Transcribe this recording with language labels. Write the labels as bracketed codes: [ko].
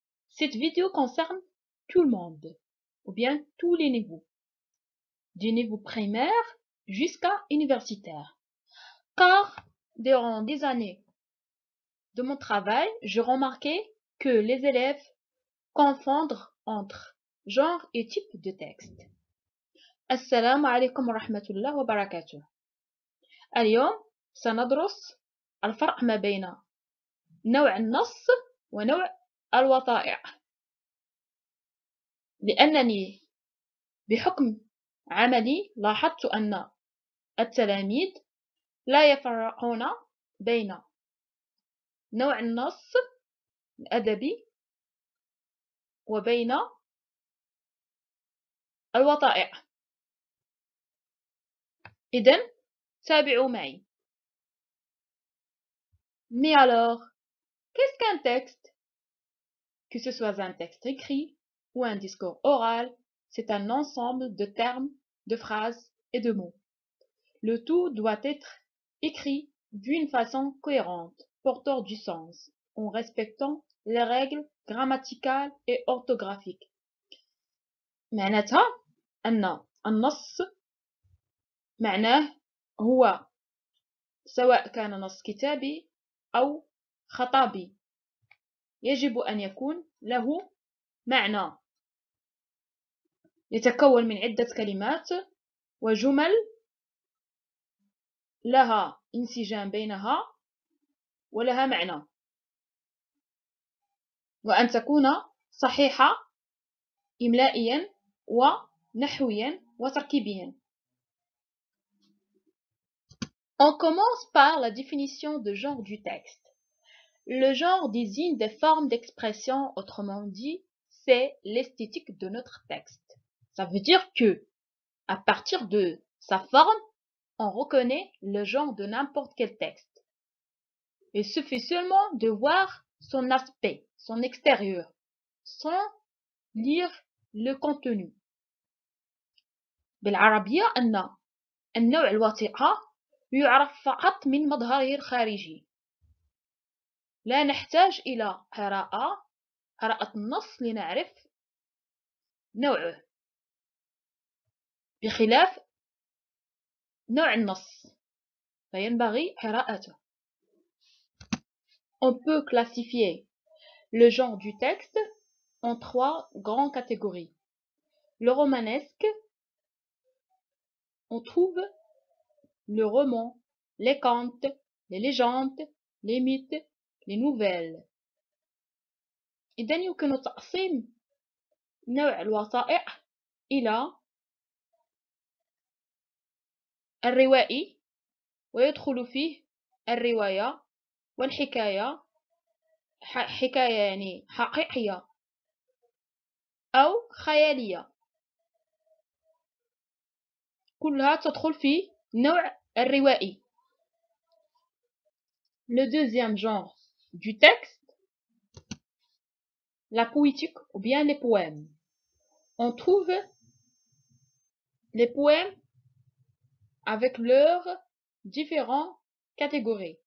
[fr] Cette vidéo concerne tout le monde, ou bien tous les niveaux, du niveau primaire jusqu'à universitaire. Car durant des années de mon travail, j'ai remarqué que les élèves confondent entre genre et type de texte. [ar] Assalamu alaikum wa rahmatullah wa barakatuh. اليوم سندرس الفرق ما بين نوع النص ونوع الوثائق، لأنني بحكم عملي لاحظت أن التلاميذ لا يفرقون بين نوع النص الأدبي وبين الوثائق. إذن تابعوا معي. [fr] Mais alors, qu'est-ce qu'un texte? Que ce soit un texte écrit ou un discours oral, c'est un ensemble de termes, de phrases et de mots. Le tout doit être écrit d'une façon cohérente, porteur du sens, en respectant les règles grammaticales et orthographiques. [ar] معناتها أن النص معناه هو سواء كان نص كتابي أو خطابي يجب أن يكون له معنى يتكون من عدة كلمات وجمل لها انسجام بينها ولها معنى، وأن تكون صحيحة إملائيا ونحويا وتركيبيا. [fr] On commence par la définition de genre du texte. Le genre désigne des formes d'expression, autrement dit, c'est l'esthétique de notre texte. Ça veut dire que, à partir de sa forme, on reconnaît le genre de n'importe quel texte. Il suffit seulement de voir son aspect, son extérieur, sans lire le contenu. [ar] بالعربية أن النوع الوثيقة يعرف فقط من مظهره الخارجي. لا نحتاج إلى قراءة النص لنعرف نوعه، بخلاف نوع النص فينبغي قراءته. [fr] On peut classifier le genre du texte en trois grandes catégories. Le romanesque, on trouve le roman, les contes, les légendes, les mythes, les nouvelles. [ar] إذن يمكن تقسيم نوع الوثائق إلى الروائي، ويدخل فيه الرواية والحكاية، حكاية يعني حقيقية أو خيالية، كلها تدخل في نوع الروائي. [fr] Le deuxième genre du texte, la poétique ou bien les poèmes. On trouve les poèmes avec leurs différentes catégories.